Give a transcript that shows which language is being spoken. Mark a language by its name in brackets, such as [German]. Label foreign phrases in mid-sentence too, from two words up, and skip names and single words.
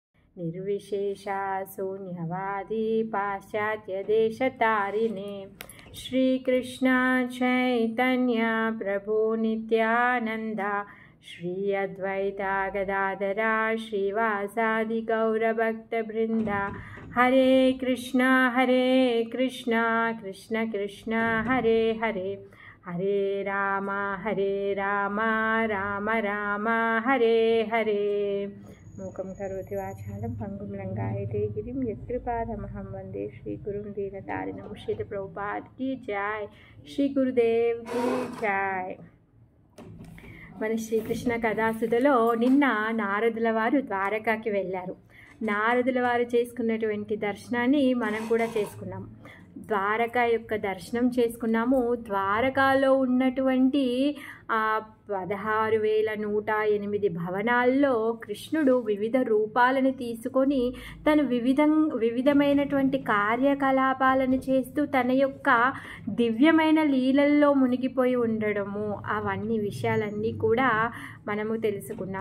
[Sanskrit] निर्विशेषा शून्यवादी पाश्चात्यदेशतारिणे श्रीकृष्ण चैतन्य प्रभु नित्यानंद श्री अद्वैता गदाधरा श्रीवासादि गौरभक्तवृंद हरे कृष्ण कृष्ण कृष्ण हरे हरे हरे राम राम राम हरे हरे। मूकं करोति वाचालं पंगुं लंघयते गिरिं यत्कृपातमहं वन्दे श्रीगुरुं दीनतारिणं। [Hindi] श्रील प्रभुपाद की जय, श्री गुरुदेव की जय। [Telugu] మన శ్రీకృష్ణ కథాసుధలో నిన్న నారదుల వారు ద్వారకాకి వెళ్ళారు. నారదుల వారు చేసుకున్నటువంటి దర్శనాన్ని మనం కూడా చేసుకున్నాం. ద్వారకా యొక్క దర్శనం చేసుకున్నాము. ద్వారకాలో ఉన్నటువంటి 16,108 భవనాల్లో కృష్ణుడు వివిధ రూపాలను తీసుకొని తను వివిధమైనటువంటి కార్యకలాపాలను చేస్తూ తన యొక్క దివ్యమైన లీలల్లో మునిగిపోయి ఉండడము, అవన్నీ విషయాలన్నీ కూడా మనము తెలుసుకున్నాం.